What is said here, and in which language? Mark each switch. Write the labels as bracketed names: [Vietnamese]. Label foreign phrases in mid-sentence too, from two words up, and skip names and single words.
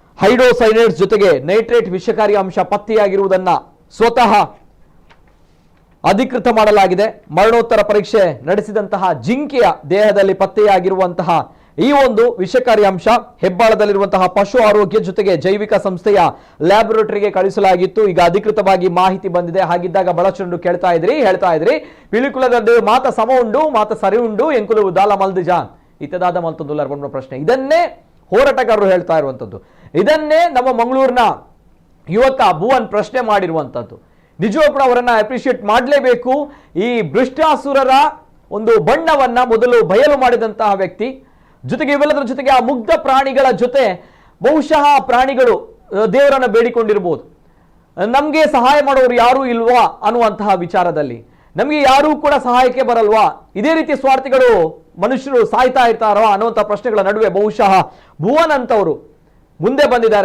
[Kannada] ಹೈಡ್ರೋಸೈನೈಡ್ಸ್ ಜೊತೆಗೆ ನೈಟ್ರೇಟ್ ವಿಷಕಾರಿ ಅಂಶ ಪತ್ತೆಯಾಗಿರುವುದನ್ನ ಸ್ವತಃ ಅಧಿಕೃತ ಮಾಡಲಾಗಿದೆ. ಮರಣೋತ್ತರ ಪರೀಕ್ಷೆ ನಡೆಸಿದಂತಹ ಜಿಂಕೆಯ ದೇಹದಲ್ಲಿ ಪತ್ತೆಯಾಗಿರುವಂತಹ ಈ ಒಂದು ವಿಷಕಾರಿ ಅಂಶ ಹೆಬ್ಬಾಳದಲ್ಲಿರುವಂತಹ ಪಶು ಆರೋಗ್ಯ ಜೊತೆಗೆ ಜೈವಿಕ ಸಂಸ್ಥೆಯ ಲ್ಯಾಬೊರೇಟರಿಗೆ ಕಳಿಸಲಾಗಿತ್ತು. ಈಗ ಅಧಿಕೃತವಾಗಿ ಮಾಹಿತಿ ಬಂದಿದೆ. ಹಾಗಿದ್ದಾಗ ಬಳಚುಂಡು ಹೇಳ್ತಾ ಇದ್ರಿ ಪಿಲಿಕುಲದ [Tulu] ಮಾತ ಸಮ ಉಂಡು ಮಾತ ಸರಿ ಉಂಡು ಎಂಕುಲು ದಾಲ ಮಲ್ದು ಜಾನ್ ಇತ್ತದಾದ ಮಲ್ತೊಂದುಲ್ಲರ್ [Kannada] ಬಂದ ಪ್ರಶ್ನೆ. ಇದನ್ನೇ ಹೋರಾಟಗಾರರು ಹೇಳ್ತಾ ಇರುವಂತದ್ದು. ಇದನ್ನೇ ನಮ್ಮ ಮಂಗಳೂರಿನ ಯುವಕ ಭುವನ್ ಪ್ರಶ್ನೆ ಮಾಡಿರುವಂತದ್ದು. ನಿಜವಾಗ್ಲೂ ಕೂಡ ಅವರನ್ನ ಅಪ್ರಿಶಿಯೇಟ್ ಮಾಡಲೇಬೇಕು. ಈ ಭ್ರಷ್ಟಾಸುರರ ಒಂದು ಬಣ್ಣವನ್ನ ಮೊದಲು ಬಯಲು ಮಾಡಿದಂತಹ ವ್ಯಕ್ತಿ, ಜೊತೆಗೆ ಇವೆಲ್ಲದರ ಜೊತೆಗೆ ಆ ಮುಗ್ಧ ಪ್ರಾಣಿಗಳ ಜೊತೆ ಬಹುಶಃ ಪ್ರಾಣಿಗಳು ದೇವರನ್ನ ಬೇಡಿಕೊಂಡಿರ್ಬೋದು, ನಮ್ಗೆ ಸಹಾಯ ಮಾಡೋರು ಯಾರೂ ಇಲ್ವಾ ಅನ್ನುವಂತಹ ವಿಚಾರದಲ್ಲಿ, ನಮ್ಗೆ ಯಾರೂ ಕೂಡ ಸಹಾಯಕ್ಕೆ ಬರಲ್ವಾ, ಇದೇ ರೀತಿ ಸ್ವಾರ್ಥಿಗಳು ಮನುಷ್ಯರು ಸಾಯ್ತಾ ಇರ್ತಾರೋ ಅನ್ನುವಂತಹ ಪ್ರಶ್ನೆಗಳ ನಡುವೆ ಬಹುಶಃ ಭುವನ್ ಅಂತವರು ಮುಂದೆ ಬಂದಿದ್ದಾರೆ.